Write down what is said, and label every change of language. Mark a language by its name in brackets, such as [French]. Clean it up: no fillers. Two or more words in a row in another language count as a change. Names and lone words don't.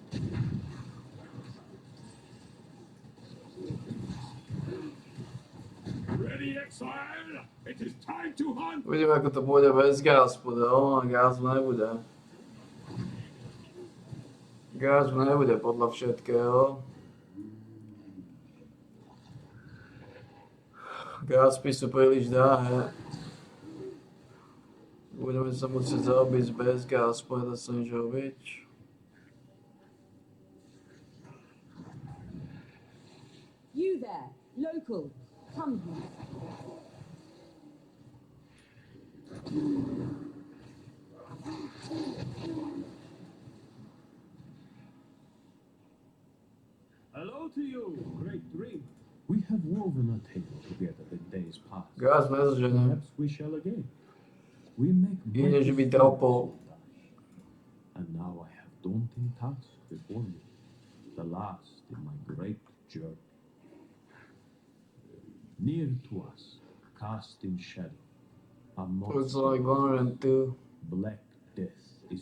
[English] Ready, Exile? It is time to hunt! [Slovak] Uvidíme, ako to pôjde bez gáspu, no, gáspu nebude. Gáspu nebude podľa všetkého. Gáspy sú príliš drahé. Budeme sa musieť zaobiť bez gáspu, nedá sa nič robiť. [English] You there, local, come here. Hello to you, great dreamer. We have woven a tale together in days past. [Slovak] Gás nezožené. [English] Perhaps we shall again. We make [Slovak] Ide, že by dropol. [English] And now I have daunting task before me, the last in my great journey. Near to us, cast in shadow, a Looks monster, like 102. Black Death is